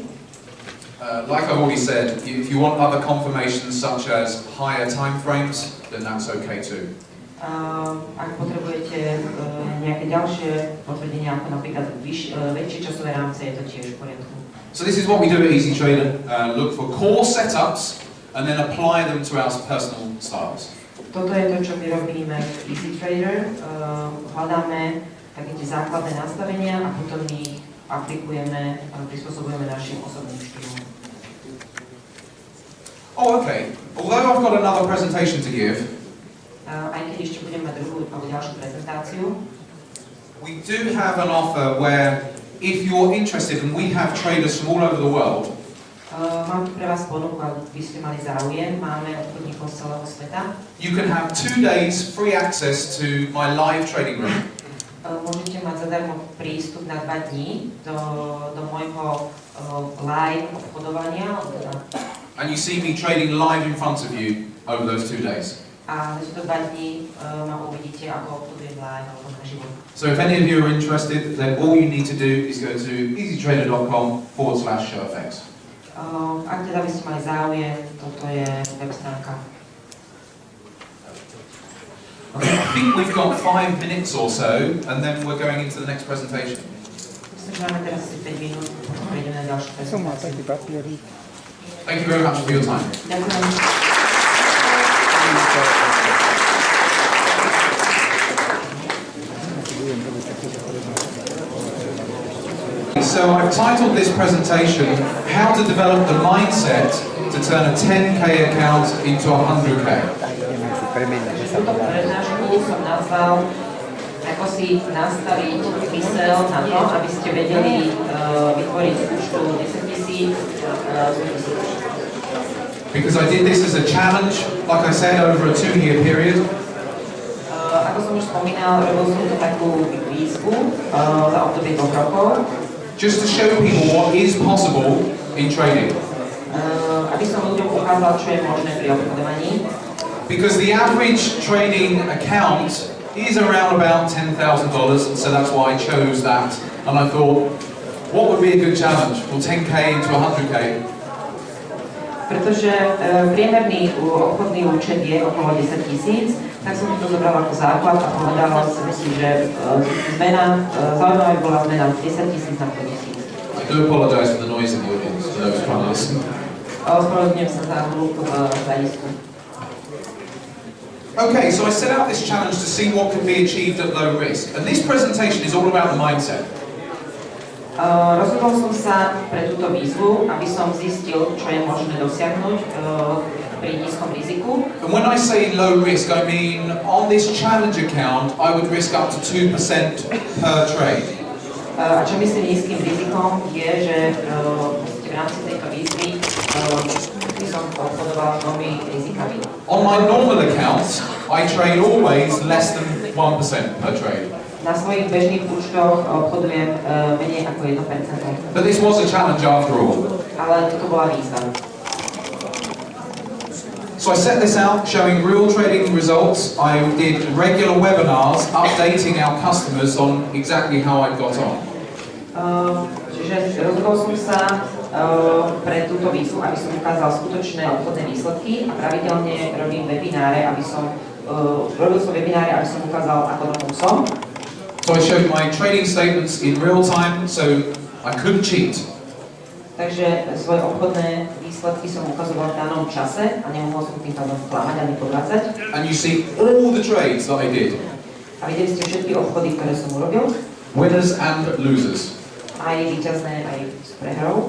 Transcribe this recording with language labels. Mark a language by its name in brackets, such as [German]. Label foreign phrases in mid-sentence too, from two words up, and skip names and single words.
[English] Like I've already said, if you want other confirmations such as higher time frames, then that's okay too. [Slovak] Ak potrebujete nejaké ďalšie potvrdenia, ako napríklad väčšie časové rámce, je to tiež v poriadku. [English] So this is what we do at Easy Trader. Look for core setups and then apply them to our personal styles. [Slovak] Toto je to, čo my robíme v Easy Trader. Hľadáme také tie základné nastavenia a potom ich aplikujeme a prispôsobujeme našim osobným štýlom. [English] Oh, okay. Although I've got another presentation to give, [Slovak] Aj keď ešte budeme mať druhú alebo ďalšiu prezentáciu, [English] we do have an offer where if you're interested, and we have traders from all over the world, [Slovak] Mám tu pre vás ponuku, ak by ste mali záujem. Máme obchodníkov z celého sveta. [English] you can have 2 days free access to my live trading room. [Slovak] Môžete mať zadarmo prístup na 2 dní do môjho live obchodovania. [English] And you see me trading live in front of you over those 2 days. [Slovak] A za tieto 2 dní ma uvidíte, ako obchodujem live alebo naživo. [English] So if any of you are interested, then all you need to do is go to easytrader.com/ShowFx. [Slovak] Ak teda by ste mali záujem, toto je web stránka. [English] Okay, I think we've got 5 minutes or so, and then we're going into the next presentation. [Slovak] Myslím, že máme teraz 5 minút, potom prejdeme na ďalšiu prezentáciu. [English] Thank you very much for your time. [Slovak] Ďakujem. [English] So I've titled this presentation, How to Develop the Mindset to Turn a 10K Account into a 100K. [Slovak] Túto prednášku som nazval, ako si nastaviť mysel na to, aby ste vedeli vytvoriť účtu 10 000 [English] Because I did this as a challenge, like I said, over a 2-year period. [Slovak] Ako som už spomínal, robil som to takú výzvu za obdobie 2 rokov. [English] Just to show people what is possible in trading. [Slovak] Aby som ľuďom ukázal, čo je možné pri obchodovaní. [English] Because the average trading account is around about $10,000, and so that's why I chose that. And I thought, what would be a good challenge? Well, 10K into 100K. [Slovak] Pretože priemerný obchodný účet je okolo 10 000, tak som to zobral ako základ a povedal som si, že zmena, zaujímavá bola zmena 10 000 na 100 000. [English] I do apologise for the noise in the audience, for those trying to listen. [Slovak] Ospravedlňujem sa za hluk v hľadisku. [English] Okay, so I set out this challenge to see what could be achieved at low risk. And this presentation is all about the mindset. [Slovak] Rozhodol som sa pre túto výzvu, aby som zistil, čo je možné dosiahnuť pri nízkom riziku. [English] And when I say low risk, I mean on this challenge account, I would risk up to 2% per trade. [Slovak] A čo myslím nízkym rizikom je, že v rámci tejto výzvy by som obchodoval novými rizikami. [English] On my normal account, I trade always less than 1% per trade. [Slovak] Na svojich bežných účtoch obchodujem menej ako 1%. [English] But this was a challenge after all. [Slovak] Ale toto bola výzva. [English] So I set this out showing real trading results. I did regular webinars updating our customers on exactly how I got on. [Slovak] Čiže rozhodol som sa pre túto výzvu, aby som ukázal skutočné obchodné výsledky a pravidelne robím webináre, aby som ukázal, ako na tom som. [English] So I showed my trading statements in real time, so I couldn't cheat. [Slovak] Takže svoje obchodné výsledky som ukazoval v danom čase a nemohol som tým pádom klamať ani podvádzať. [English] And you see all the trades that I did. [Slovak] A videli ste všetky obchody, ktoré som urobil. [English] Winners and losers. [Slovak] Aj víťazné, aj s prehrou.